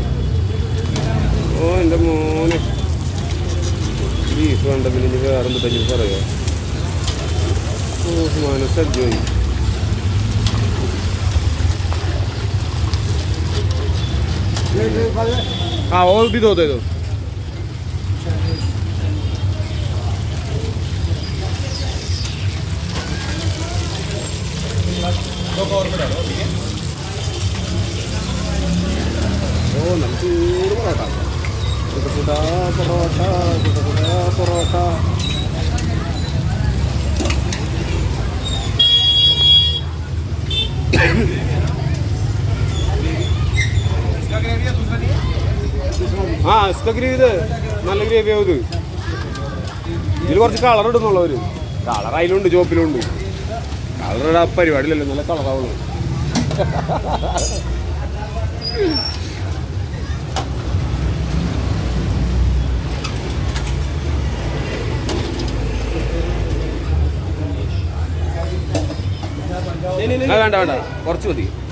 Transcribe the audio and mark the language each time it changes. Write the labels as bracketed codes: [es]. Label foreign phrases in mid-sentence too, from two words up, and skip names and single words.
[ml] ഓ എൻ്റെ മോനെ ബീഫ് വേണ്ട. പിന്നെ ഇനി വേറെ എന്തെങ്കിലും പറയുമോ? ഓ മനസ്സജ്ജോയി. [hi] और भी दो दे दो. [ml] ഓ നമുക്ക് പൊറോട്ട [hi] इसका ग्रेवी [ml] നല്ല ഗ്രേവി ആവും. ഇതിൽ കുറച്ച് കളർ ഇടുന്നുള്ളവർ. കളർ അതിലുണ്ട്, ചോപ്പിലുണ്ട്. കളറുടെ പരിപാടിയിലല്ലോ, നല്ല കളറാവുള്ളൂ. വേണ്ട വേണ്ട, കുറച്ച് മതി.